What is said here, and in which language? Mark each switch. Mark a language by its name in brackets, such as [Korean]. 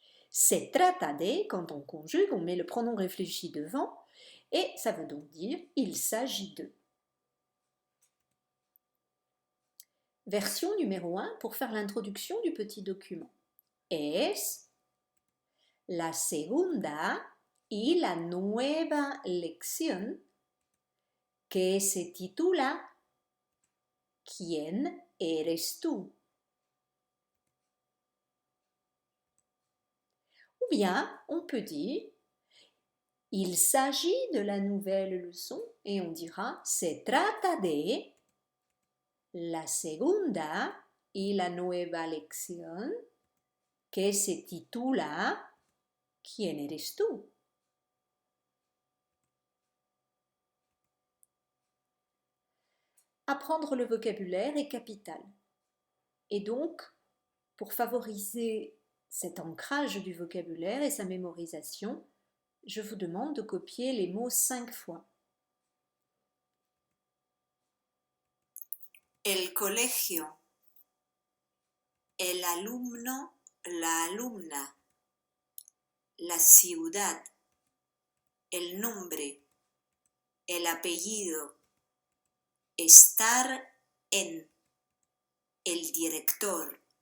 [Spanish] Se trata de, [French] quand on conjugue, on met le pronom réfléchi devant et ça veut donc dire il s'agit de. Version numéro 1 pour faire l'introduction du petit document. [Spanish] Es la segunda y la nueva lección que se titula ¿Quién eres tú? [French] Ou bien on peut dire il s'agit de la nouvelle leçon et on dira [Spanish] se trata de la segunda y la nueva lección que se titula ¿Quién eres tú? [French] Apprendre le vocabulaire est capital. Et donc, pour favoriser cet ancrage du vocabulaire et sa mémorisation, je vous demande de copier les mots 5 fois. [Spanish] El colegio, el alumno, la alumna, la ciudad, el nombre, el apellido, estar en, el director.